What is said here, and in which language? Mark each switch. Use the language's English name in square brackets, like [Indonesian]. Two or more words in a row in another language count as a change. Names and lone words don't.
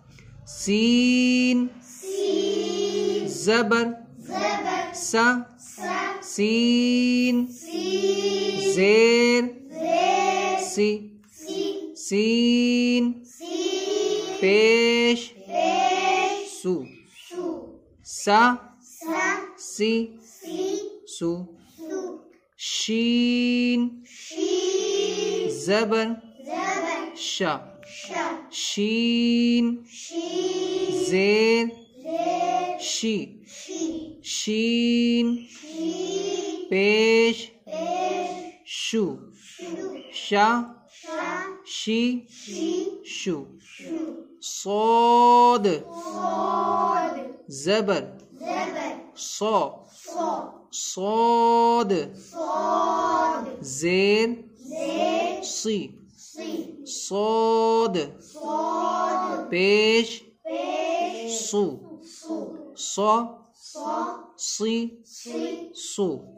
[Urdu] سین زبر سا سین زیر سی سین پیش سو سا سی سو. شین زبر شا شین زیر شی شین پیش شو شا شی شو. صاد زبر صا صاد زیر سی صاد پیش سو صا سی سو.